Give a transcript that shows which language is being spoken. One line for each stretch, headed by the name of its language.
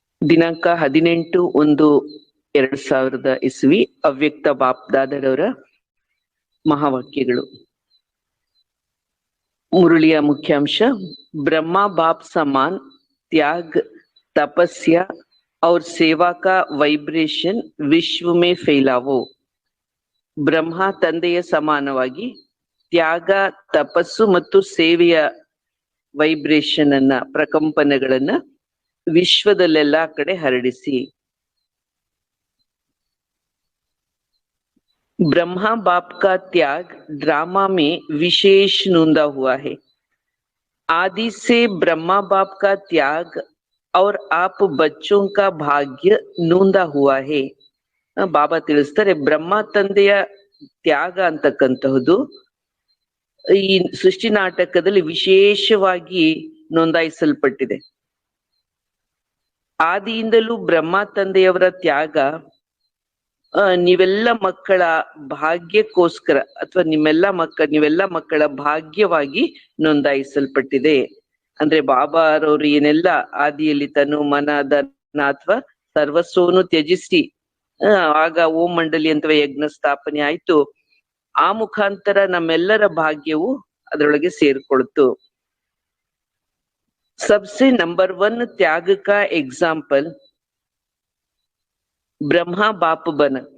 Kannada: ದಿನಾಂಕ 18/1/2000 ಅವ್ಯಕ್ತ ಬಾಪ್ದಾದರವರ ಮಹಾವಾಕ್ಯಗಳು. ಮುರಳಿಯ ಮುಖ್ಯಾಂಶ:
Hindi: ब्रह्मा बाप समान त्याग, तपस्या और सेवा का ವೈಬ್ರೇಷನ್ ವಿಶ್ವ में फैलावो.
Kannada: ಬ್ರಹ್ಮ ತಂದೆಯ ಸಮಾನವಾಗಿ ತ್ಯಾಗ, ತಪಸ್ಸು ಮತ್ತು ಸೇವೆಯ ವೈಬ್ರೇಷನ್ ಅನ್ನ, ಪ್ರಕಂಪನಗಳನ್ನ ವಿಶ್ವದಲ್ಲೆಲ್ಲಾ ಕಡೆ ಹರಡಿಸಿ.
Hindi: ब्रह्मा बाप का त्याग ड्रामा में विशेष नूंदा हुआ है. आदि से ब्रह्मा बाप का त्याग और आप बच्चों का भाग्य नूंदा हुआ है.
Kannada: ಬಾಬಾ ತಿಳಿಸ್ತಾರೆ, ಬ್ರಹ್ಮ ತಂದೆಯ ತ್ಯಾಗ ಅಂತಕ್ಕಂತಹದ್ದು ಈ ಸೃಷ್ಟಿ ನಾಟಕದಲ್ಲಿ ವಿಶೇಷವಾಗಿ ನೋಂದಾಯಿಸಲ್ಪಟ್ಟಿದೆ. ಆದಿಯಿಂದಲೂ ಬ್ರಹ್ಮ ತಂದೆಯವರ ತ್ಯಾಗ ನೀವೆಲ್ಲ ಮಕ್ಕಳ ಭಾಗ್ಯಕ್ಕೋಸ್ಕರ ಅಥವಾ ನೀವೆಲ್ಲ ಮಕ್ಕಳ ಭಾಗ್ಯವಾಗಿ ನೋಂದಾಯಿಸಲ್ಪಟ್ಟಿದೆ. ಅಂದ್ರೆ ಬಾಬಾರವರು ಏನೆಲ್ಲ ಆದಿಯಲ್ಲಿ ತನು ಮನ ಧನ ಅಥವಾ ಸರ್ವಸ್ವವನ್ನು ತ್ಯಜಿಸಿ ಆಗ ಓಂ ಮಂಡಲಿ ಅಥವಾ ಯಜ್ಞ ಸ್ಥಾಪನೆ ಆಯ್ತು. ಆ ಮುಖಾಂತರ ನಮ್ಮೆಲ್ಲರ ಭಾಗ್ಯವು ಅದರೊಳಗೆ ಸೇರ್ಕೊಳ್ತು.
Hindi: सबसे नंबर 1 त्याग का एग्जाम्पल ब्रह्मा बाप बन.